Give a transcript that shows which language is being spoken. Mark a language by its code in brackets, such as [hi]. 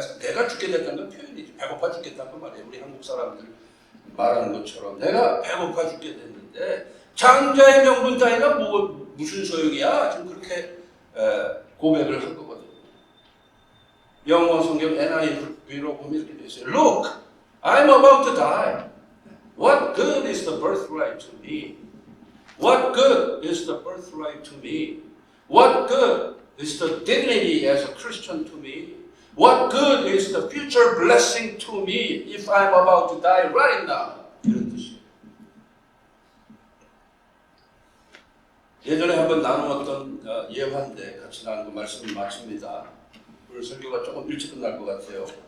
[ko] 내가 죽게 됐다는 건 표현이지. 배고파 죽겠다는 말이에요. 우리 한국 사람들 말하는 것처럼 내가 배고파 죽게 됐는데 장자의 명분 따위가 무슨 소용이야? 지금 그렇게 고백을 한 거거든요. 영어 성경 NIV로 보면 이렇게 되어 있어요. [en] Look, I'm about to die. What good is the birthright to me? What good is the birthright to me? What good is the dignity as a Christian to me? What good is the future blessing to me if I'm about to die right now? [ko] 이런 뜻이에요. 예전에 한번 나누었던 예화인데 같이 나누고 말씀을 마칩니다. 오늘 설교가 조금 일찍 끝날 것 같아요.